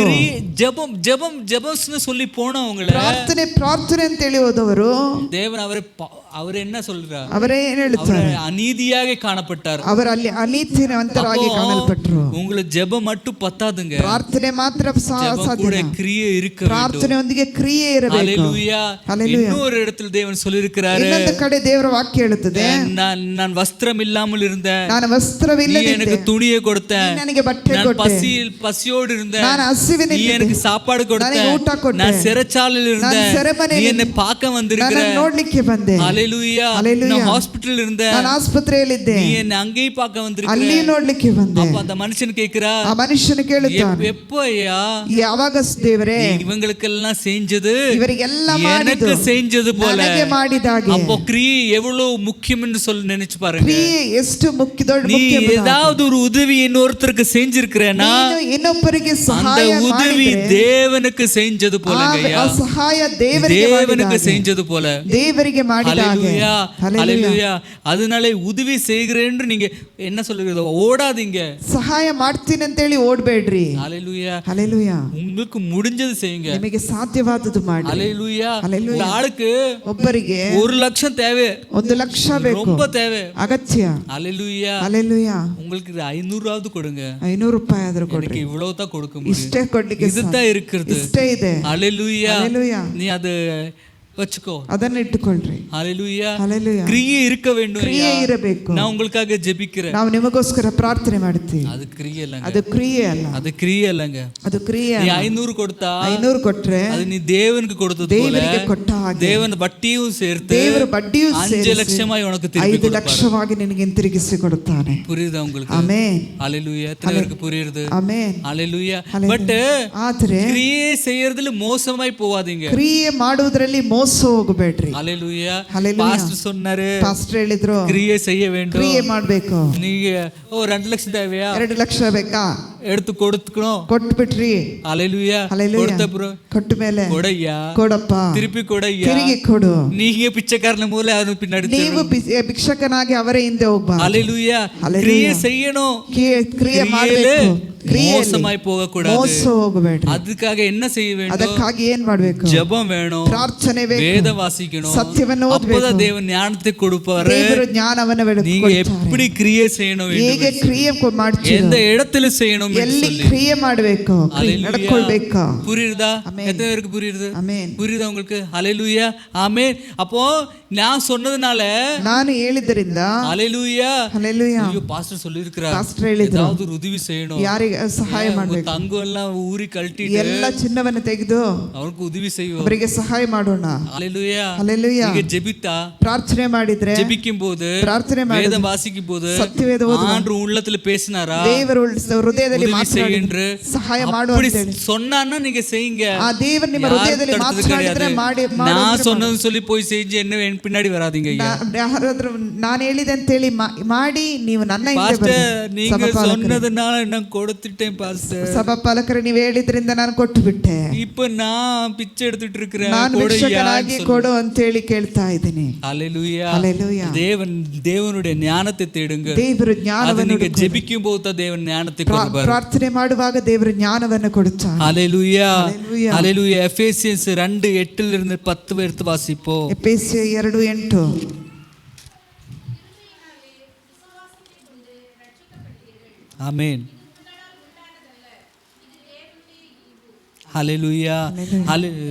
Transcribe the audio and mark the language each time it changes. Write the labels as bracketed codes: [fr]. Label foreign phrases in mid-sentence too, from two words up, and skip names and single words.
[ta] ஜெபம் ஜெபம் ஜெபம்னு சொல்லி போனவங்கள [kn] ಪ್ರಾರ್ಥನೆ ಪ್ರಾರ್ಥನೆ ಅಂತ ಹೇಳಿ ಹೋದವರು [ta] தேவன் அவர் என்ன சொல்றார்? [kn] ಅವರೇ ಏನ್ ಹೇಳ್ತಾರೆ? [ta] அநீதியாக காணப்பட்டார். [kn] ಅವರು ಅಲ್ಲಿ ಅನೀತಿವಂತರಾಗಿ ಕಾಣಲ್ಪಟ್ಟರು. [ta] உங்களுக்கு ஜெபம் மட்டும் பத்தாதுங்க. [kn] ಪ್ರಾರ್ಥನೆ ಮಾತ್ರ [ta] ஜெபம் கூட [kn] ಸಾಧ್ಯ. [ta] கிரியை இருக்க வேண்டும். [kn] ಪ್ರಾರ್ಥನೆಯೊಂದಿಗೆ ಕ್ರಿಯೆ ಇರಬೇಕು. [ta] ஹalleluya. ஹalleluya. இன்னொரு இடத்துல தேவன் சொல்லியிருக்கிறாரு, [kn] ಇನ್ನೊಂದು ಕಡೆ ದೇವರ ವಾಕ್ಯ ಹೇಳುತ್ತದೆ, [ta] நான் வஸ்திரம் இல்லாமல் இருந்தேன், [kn] ನಾನು [ta] நீ [kn] ವಸ್ತ್ರವಿಲ್ಲದೆ [ta] எனக்கு துணியை கொடுத்த, [kn] ನೀ ನನಗೆ ಬಟ್ಟೆ [ta] நான் [kn] ಕೊಟ್ಟೆ, [ta] பசியோடு இருந்தேன், [kn] ನಾನು [ta] நீ [kn] ಹಸಿವಿನಿದ್ದೆ, [ta] எனக்கு சாப்பாடு கொடுத்த, [kn] ನನಗೆ ಊಟ ಕೊಟ್ಟೆ, [ta] நான் சிறைச்சாலையில் இருந்தேன், [kn] ನಾನು ಸೆರೆಮನೆಯಲ್ಲಿ [ta] நீ என்னை பார்க்க வந்திருக்கிற, [kn] ನಾನು ನೋಡ್ಲಿಕ್ಕೆ ಬಂದೆ. [ta] ஹalleluya. ஹalleluya. நான் ஹாஸ்பிடல்ல இருந்தேன், [kn] ನಾನು ಆಸ್ಪತ್ರೆಯಲ್ಲಿದ್ದೆ, [ta] நீ என்னை அங்கேயும் பார்க்க வந்திருக்கிற. [kn] ಅಲ್ಲಿ ನೋಡ್ಲಿಕ್ಕೆ ಬಂದೆ. [ta] அப்ப அந்த மனுஷன் கேக்குறா, [kn] ಆ ಮನುಷ್ಯನು ಕೇಳುತ್ತಾನೆ, [ta] எப்போ ஐயா [kn] ಯಾವಾಗ ದೇವರೇ [ta] இவங்களுக்கெல்லாம் செஞ்சது [kn] ಇವರಿಗೆಲ್ಲ [ta] எனக்கு [kn] ಮಾಡಿದ್ದು [ta] செஞ்சது போல? [kn] ನನಗೆ ಮಾಡಿದಾಗೆ. [ta] அப்போ கிரியை எவ்வளவு முக்கியம் என்று சொல்லி நினைச்சு பாருங்க. [kn] ಕ್ರಿಯೆ ಎಷ್ಟು ಮುಖ್ಯ, ದೊಡ್ಡ [ta] நீ [kn] ಮುಖ್ಯ. [ta] ஏதாவது ஒரு உதவி இன்னொருத்தருக்கு செஞ்சிருக்கிறேன்னா [kn] ನೀನು ಇನ್ನೊಬ್ಬರಿಗೆ [ta] அந்த [kn] ಸಹಾಯ [ta] உதவி [kn] ಮಾಡಿದ್ರೆ [ta] தேவனுக்கு செஞ்சது போலங்க. [kn] ಆ ಸಹಾಯ ದೇವರಿಗೆ [ta] தேவனுக்கு [kn] ಮಾಡಿದಾಗೆ. [ta] செஞ்சது போல. [kn] ದೇವರಿಗೆ ಮಾಡಿದಾಗೆ. [ta] ஹalleluya. ஹalleluya. ஹalleluya. அதனால உதவி செய்கிறேன்னு நீங்க என்ன சொல்லுங்க, ஓடாதீங்க. [kn] ಸಹಾಯ ಮಾಡ್ತೀನಿ ಅಂತ ಹೇಳಿ ಓಡ್ಬೇಡ್ರಿ. [ta] ஹalleluya. [kn] ಹalleluya. [ta] உங்களுக்கு முடிஞ்சது செய்யுங்க. [kn] ನಿಮಗೆ ಸಾಧ್ಯವಾದದ್ದು ಮಾಡಿ. [ta] ஹalleluya. ஹalleluya. ஒரு ஆளுக்கு [kn] ಒಬ್ಬರಿಗೆ [ta] 1 லட்சம் தேவை, [kn] 1 ಲಕ್ಷ ಬೇಕು, [ta] ரொம்ப தேவை. [kn] ಅಗತ್ಯ. [ta] ஹalleluya. [kn] ಹalleluya. [ta] உங்களுக்கு 500 கொடுங்க, [kn] 500 ರೂಪಾಯಿ ಆದ್ರೂ ಕೊಡ್ರಿ. [ta] எனக்கு இவ்வளவு தான் கொடுக்க முடியும், [kn] ಇಷ್ಟೇ ಕೊಡ್ಲಿಕ್ಕೆ [ta] இதுதான் இருக்கிறது. [kn] ಇಷ್ಟೇ ಇದೆ. [ta] ஹalleluya. ஹalleluya. நீ அது வச்சுக்கோ. [kn] ಅದನ್ನ ಇಟ್ಟುಕೊಳ್ಳ್ರಿ. [ta] ஹalleluya. ஹalleluya. கிரியை இருக்க வேண்டும். [kn] ಕ್ರಿಯೆ ಇರಬೇಕು. [ta] நான் உங்களுக்காக ஜெபிக்கிறேன். [kn] ನಾವು ನಿಮಗೋಸ್ಕರ ಪ್ರಾರ್ಥನೆ ಮಾಡ್ತೀವಿ. [ta] அது கிரியை இல்லங்க, [kn] ಅದು ಕ್ರಿಯೆ ಅಲ್ಲ, [ta] அது கிரியை இல்லங்க. [kn] ಅದು ಕ್ರಿಯೆ [ta] நீ [kn] ಅಲ್ಲ. [ta] 500 கொடுத்தா [kn] 500 ಕೊಟ್ರೆ [ta] அது நீ தேவனுக்கு கொடுத்தது போல [kn] ದೇವರಿಗೆ ಕೊಟ್ಟ ಹಾಗೆ [ta] தேவன் வட்டியும் சேர்த்து [kn] ದೇವರು ಬಡ್ಡಿಯೂ 5 ಸೇರಿಸಿ [ta] லட்சமாய் உனக்கு திருப்பி 5 கொடுப்பார். [kn] ಲಕ್ಷವಾಗಿ ನಿನಗೆ ಹಿಂತಿರುಗಿಸಿ ಕೊಡುತ್ತಾನೆ. [ta] புரியுதா உங்களுக்கு? [kn] ಆಮೆನ್. [ta] ஹalleluya. எத்தனை பேருக்கு புரியுது? [kn] ಆಮೆನ್. [ta] ஹalleluya. ஹalleluya. பட் [kn] ಆದ್ರೆ [ta] கிரியை செய்யறதுல மோசமாய் போவாதீங்க. [kn] ಕ್ರಿಯೆ ಮಾಡುವುದರಲ್ಲಿ ಮೋಸ ಹೋಗಬೇಡ್ರಿ. [ta] ஹalleluya. ஹalleluya. பாஸ்டர் சொன்னாரு, [kn] ಪಾಸ್ಟರ್ ಹೇಳಿದ್ರು [ta] கிரியை செய்ய வேண்டும். [kn] ಕ್ರಿಯೆ ಮಾಡಬೇಕು. [ta] நீங்க 2 லட்சம் தேவையா, [kn] 2 ಲಕ್ಷ ಬೇಕಾ, [ta] எடுத்து கொடுத்துக்கணும். [kn] ಕೊಟ್ಬಿಟ್ರಿ. [ta] ஹalleluya. ஹalleluya. கொடுத்த அப்புறம் [kn] ಕೊಟ್ಟ ಮೇಲೆ [ta] கொடையா, [kn] ಕೊಡಪ್ಪ, [ta] திருப்பி கொடையா, [kn] ತಿರುಗಿ ಕೊಡು. [ta] நீங்க பிச்சைக்காரன மூல அவನು பின்னாடி [kn] ನೀವು ಭಿಕ್ಷಕನಾಗಿ ಅವರೇ ಹಿಂದೆ ಹೋಗ್ಬಾರ್ದು. [ta] ஹalleluya. ஹalleluya. கிரியை செய்யணும், [kn] ಕ್ರಿಯೆ ಮಾಡಬೇಕು. [ta] மோசமாய் போக கூடாது. [kn] ಮೋಸ ಹೋಗಬೇಡ್ರಿ. [ta] அதுக்காக என்ன செய்ய வேண்டும்? [kn] ಅದಕ್ಕಾಗಿ ಏನ್ ಮಾಡ್ಬೇಕು? [ta] ஜெபம் வேணும், [kn] ಪ್ರಾರ್ಥನೆ ಬೇಕು, [ta] வேத வாசிக்கணும், [kn] ಸತ್ಯವನ್ನು ಓದಬೇಕು. [ta] அப்பதான் தேவன் ஞானத்தை கொடுப்பாரு. [kn] ದೇವರು ಜ್ಞಾನವನ್ನು [ta] நீங்க எப்படி கிரியை செய்யணும், [kn] ಹೇಗೆ ಕ್ರಿಯೆ ಮಾಡ್ತೀವಿ, [ta] எந்த இடத்துல செய்யணும் என்று [kn] ಎಲ್ಲಿ [ta] சொல்லி. [kn] ಕ್ರಿಯೆ ಮಾಡಬೇಕು, ನಡ್ಕೊಳ್ಬೇಕು. [ta] புரியுதா? ஆமென். எத்தனை பேருக்கு புரியுது? [kn] ಆಮೆನ್. [ta] புரியுதா உங்களுக்கு? ஹalleluya. ஆமென். அப்போ நான் சொன்னதுனால, [kn] ನಾನು ಹೇಳಿದ್ದರಿಂದ, [ta] ஹalleluya. [kn] ಹalleluya, [ta] ஐயோ பாஸ்டர் சொல்லிருக்கிறார், [kn] ಪಾಸ್ಟರ್ ಹೇಳಿದ್ರು [ta] ஏதாவது ஒரு உதவி செய்யணும், [kn] ಯಾರಿಗೆ ಸಹಾಯ ಮಾಡಬೇಕು, [ta] தங்கம் எல்லாம் ஊறி கழட்டிட்டு [kn] ಎಲ್ಲ ಚಿನ್ನವನ್ನು ತೆಗೆದು [ta] அவருக்கு உதவி செய்வோம். [kn] ಅವರಿಗೆ ಸಹಾಯ ಮಾಡೋಣ. [ta] ஹalleluya. [kn] ಹalleluya. [ta] நீங்க ஜெபித்தா, [kn] ಪ್ರಾರ್ಥನೆ ಮಾಡಿದ್ರೆ, [ta] ஜெபிக்கும் போது, [kn] ಪ್ರಾರ್ಥನೆ [ta] வேதம் [kn] ಮಾಡಿದ್ರೆ, [ta] வாசிக்கும் போது [kn] ಸತ್ಯವೇದ ಓದುವ [ta] ஆண்டவர் உள்ளத்துல பேசினாரா? [kn] ದೇವರು ಹೃದಯದಲ್ಲಿ ಹೃದಯದಲ್ಲಿ [ta] செய்யுன்று [kn] ಸಹಾಯ ಮಾಡು [ta] அப்படி [kn] ಅಂತ ಹೇಳಿ [ta] சொன்னான்னா நீங்க செய்யுங்க. [kn] ಆ ದೇವರು ನಿಮ್ಮ ಹೃದಯದಲ್ಲಿ ಮಾತನಾಡಿದ್ರೆ ಮಾಡಿ [ta] நான் சொன்னது சொல்லி போய் செஞ்சு என்ன என் பின்னாடி வராதீங்க ஐயா. [kn] ಯಾರಾದ್ರೂ ನಾನು ಹೇಳಿದೆ ಅಂತ ಹೇಳಿ ಮಾಡಿ ನೀವು ನನ್ನ ಹಿಂದೆ [ta] பாஸ்டர் நீங்க சொன்னதுனால நான் கொடுத்துட்டேன் பாஸ்டர். [kn] ಸಭಾಪಾಲಕರು ನೀವು ಹೇಳಿದ್ರಿಂದ ನಾನು ಕೊಟ್ಟು ಬಿಟ್ಟೆ, [ta] இப்ப நான் பிச்சை எடுத்துட்டு இருக்கிறேன், [kn] ನಾನು ಭಿಕ್ಷಕನಾಗಿ ಕೊಡು ಅಂತ ಹೇಳಿ ಕೇಳ್ತಾ ಇದ್ದೀನಿ. [ta] ஹalleluya. ஹalleluya. தேவனுடைய ஞானத்தை தேடுங்க. [kn] ದೇವರು ಜ್ಞಾನವನ್ನು [ta] நீங்க ஜெபிக்கும் போது தேவன் ஞானத்தை கொடுப்பார். [kn] ಪ್ರಾರ್ಥನೆ ಮಾಡುವಾಗ ದೇವರು ಜ್ಞಾನವನ್ನು ಕೊಡುತ್ತಾನೆ. [ta] ஹalleluya. ஹalleluya. எபேசியன்ஸ் 2:8 ல இருந்து 10 எடுத்து வாசிப்போம். எபேசிய 2:8. ஆமென். ஹalleluya. ஹalleluya.